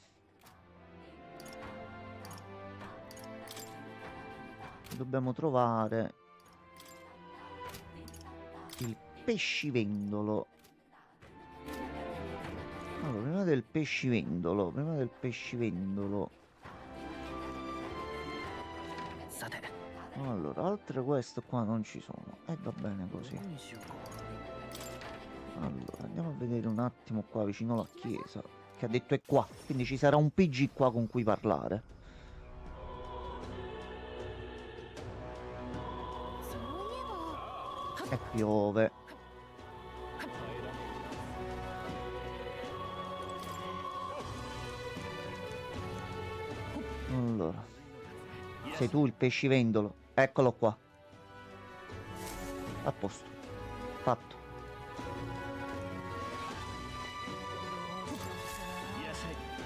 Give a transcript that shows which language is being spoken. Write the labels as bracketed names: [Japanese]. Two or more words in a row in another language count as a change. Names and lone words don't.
[Italian] Dobbiamo trovare il pescivendolo. Allora, prima del pescivendolo. [Japanese] さて [Italian] Allora, altre queste qua non ci sono. E va bene così. [Japanese] 何にしようか [Italian] Allora, andiamo a vedere un attimo qua vicino alla chiesa. Che ha detto è qua. Quindi ci sarà un PG qua con cui parlare. [Japanese] そういえば [Italian] E piove. Allora, sei tu il pescivendolo. Eccolo qua. A posto. Fatto. [Japanese] いらっしゃい